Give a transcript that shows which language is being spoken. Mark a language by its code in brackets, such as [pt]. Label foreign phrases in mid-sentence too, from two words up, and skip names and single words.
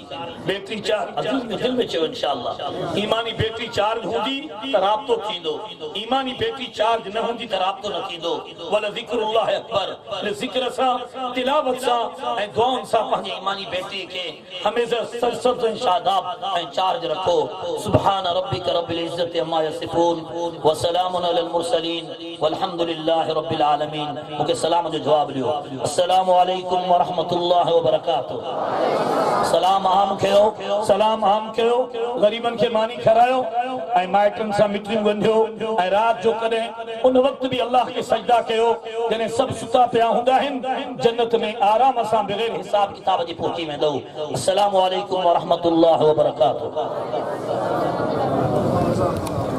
[en] battery charge [sd] अज़ीज़ में दिल में चयो इंशाअल्लाह। ईमानी [en] battery charge [sd] हूंदी त राब्तो थींदो, ईमानी [en] battery charge [sd] न हूंदी त राब्तो न थींदो। [ar] ولذكر الله أكبر. [sd] ज़िक्र सां, तिलावत सां ऐं दुआउनि सां पंहिंजी ईमानी बैटरी खे हमेशा सरसब्ज़ ऐं शादाब ऐं चार्ज रखो। [ar] سبحان ربك رب العزة عما يصفون وسلام على المرسلين والحمد لله رب العالمين. [sd] मूंखे सलाम जो जवाब ॾियो। [ar] السلام عليكم ورحمة الله وبركاته. [sd] सलाम आम कयो, सलाम आम कयो, ग़रीबन खे मानी खारायो ऐं माइटनि सां मिटियूं ॻंढियो ऐं राति जो कॾहिं उन वक़्त बि अल्लाह खे सजदा कयो जॾहिं सभु सुता पिया हूंदा आहिनि। जन्नत में आराम सां बग़ैर हिसाब किताब जे पहुची वेंदो। [ar] السلام عليكم ورحمة الله وبركاته.